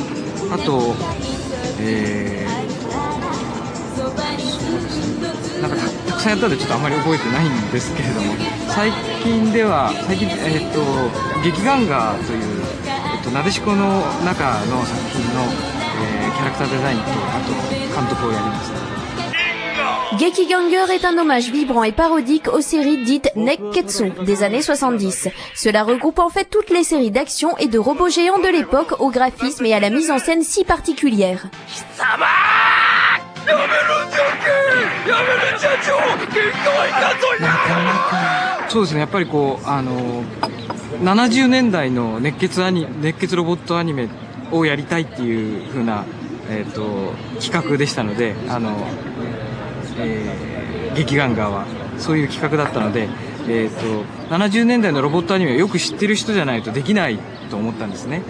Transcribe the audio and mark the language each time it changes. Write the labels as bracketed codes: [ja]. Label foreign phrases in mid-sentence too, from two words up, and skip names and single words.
[ja] あと、そうですね、なんかたくさんやったんでちょっとあんまり覚えてないんですけれども、最近劇ガンガーという、なでしこの中の作品の、キャラクターデザインとあと監督をやりました。 [fr] Gekiganger est un hommage vibrant et parodique aux séries dites Nekketsu des années 70. Cela regroupe en fait toutes les séries d'action et de robots géants de l'époque au graphisme et à la mise en scène si particulière. [ja] そうですね、やっぱりこう70年代の熱血ロボットアニメをやりたいっていう風な、企画でしたので、劇ガンガーはそういう企画だったので、70年代のロボットアニメをよく知ってる人じゃないとできないと思ったんですね。